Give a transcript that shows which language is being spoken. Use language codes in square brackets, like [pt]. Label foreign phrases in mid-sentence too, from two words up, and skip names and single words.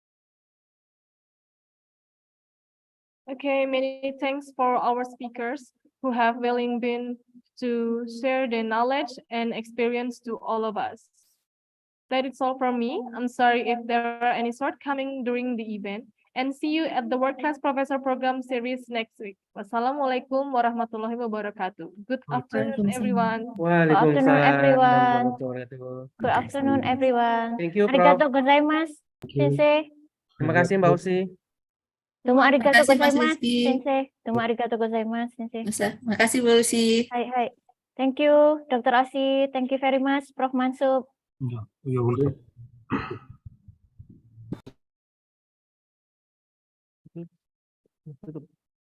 [en] Okay, many thanks for our speakers. who have willing been to share their knowledge and experience to all of us. That is all from me. I'm sorry if there are any shortcomings during the event, and see you at the World Class Professor Program series next week. [ar] والسلام عليكم ورحمة الله وبركاته. [en] Good afternoon, everyone. [ar] Waalaikumsalam [en] everyone. [ar] ورحمة الله وبركاته. [en] Good afternoon, everyone. Thank you, Prof. [ja] ありがとうございます、先生. [id] Terima kasih Mbak Usi. [ja] どうもありがとう [id] Makasih, Mas [ja] gozaimasu, [id] Rizky. [ja] Sensei. どうもありがとうございます、先生. [id] Makasih Bu Lucy. Hai, hai. [en] Thank you, Dr. Asi. Thank you very much, Prof. Mansub. Yeah, you're welcome. [id] Tutup.